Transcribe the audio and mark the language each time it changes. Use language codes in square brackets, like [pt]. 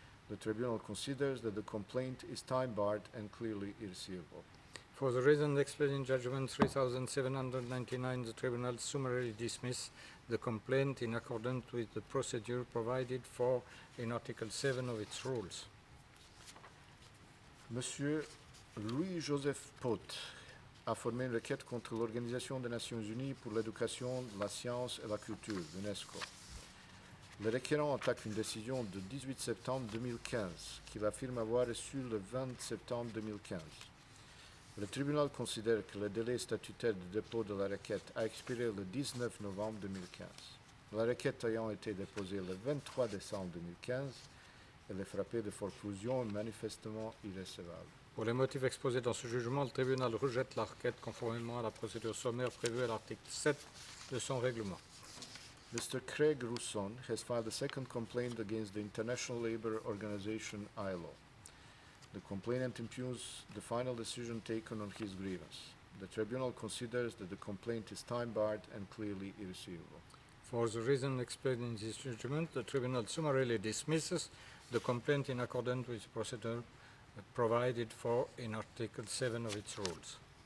[en] The Tribunal considers that the complaint is time-barred and clearly irreceivable. For the reasons explained in Judgment 3799, the Tribunal summarily dismisses the complaint in accordance with the procedure provided for in Article 7 of its rules. [fr] Monsieur Louis-Joseph Pot a formé une requête contre l'Organisation des Nations Unies pour l'éducation, la science et la culture, l'UNESCO. Le requérant attaque une décision de 18 septembre 2015 qu'il affirme avoir reçue le 20 septembre 2015. Le tribunal considère que le délai statutaire de dépôt de la requête a expiré le 19 novembre 2015. La requête ayant été déposée le 23 décembre 2015, elle est frappée de forclusion manifestement irrécevable. Pour les motifs exposés dans ce jugement, le tribunal rejette la requête conformément à la procédure sommaire prévue à l'article 7 de son règlement. [en] Mr. Craig Rousson has filed a second complaint against the International Labour Organization ILO. The complainant impugns the final decision taken on his grievance. The tribunal considers that the complaint is time-barred and clearly irreceivable. For the reason explained in this judgment, the tribunal summarily dismisses the complaint in accordance with the procedure provided for in Article 7 of its rules.